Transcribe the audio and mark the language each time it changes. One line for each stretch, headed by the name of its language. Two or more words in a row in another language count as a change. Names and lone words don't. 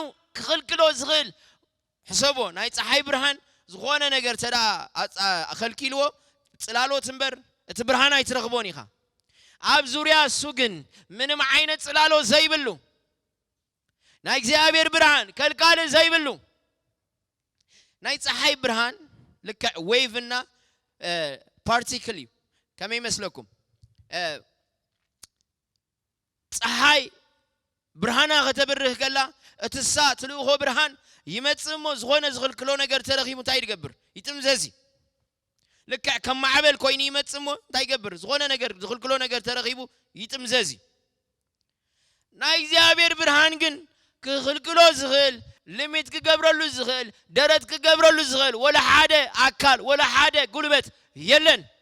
Tigrinya: ክኽልክሎ ዝኽእል ሕሰቦ ናይ ፀሓይ ብርሃን ዝኾነ ነገር ተዳ ኣኸልኪልዎ ጽላሎት እምበር እቲ ብርሃን ኣይትረኽቦን ኢኻ ኣብ ዙርያ እሱ ግን ምንም ዓይነት ጽላሎት ዘይብሉ ናይ እግዚአብሔር ብርሃን ከልካል ዘይብሉ ናይ ፀሓይ ብርሃን ልክዕ ዌቭ እና ፓርቲክል ከመይ መስለኩም ፀሓይ ብርሃና ከተብርህ ከላ እትሳ ትልእኾ ብርሃን ይመጽሞ ዝኾነ ዝኽልክሎ ነገር ተረኺቡ እንታይ ይገብር ይጥምዘዚ ልክዕ ከም ማዕበል ኮይኑ ይመጽሞ እንታይ ይገብር ዝኾነ ነገር ዝኽልክሎ ነገር ተረኺቡ ይጥምዘዚ ናይ እግዚአብሔር ብርሃን ግን ክኽልክሎ ዝኽእል ሊሚት ክገብረሉ ዝኽእል ደረት ክገብረሉ ዝኽእል ወላ ሓደ ኣካል ወላ ሓደ ጉልበት የለን